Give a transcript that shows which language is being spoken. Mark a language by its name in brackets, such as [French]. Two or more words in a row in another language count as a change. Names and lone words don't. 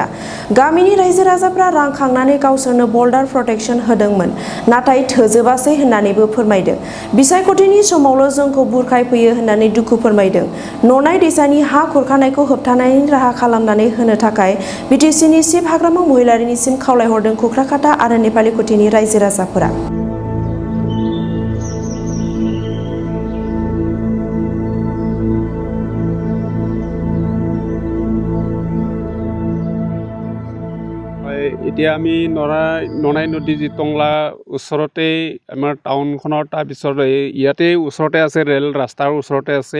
[Bodo] गामिनि रायजो राजाफोरा रां खांनानै गावसोरनो [English] boulder protection [Bodo] होदोंमोन, नाथाय थोजोबासै होननानैबो फोरमायदों। बिसायख'थिनि समावल' जोंखौ बुरखायफैयो होननानै दुखु फोरमायदों। ननाय दैसानि हा खुरखानायखौ होबथानायनि राहा खालामनानै होनो थाखाय बिटिसिनि चिफ हाग्रामा महिलारिनिसिम खावलायहरदों खुख्राखाता आरो नेपालिकुटिनि रायजो राजाफोरा। [Assamese] এতিয়া আমি ননাই নদী যি টংলা ওচৰতে আমাৰ টাউনখনৰ তাৰপিছত ইয়াতে ওচৰতে আছে, ৰেল ৰাস্তাৰ ওচৰতে আছে।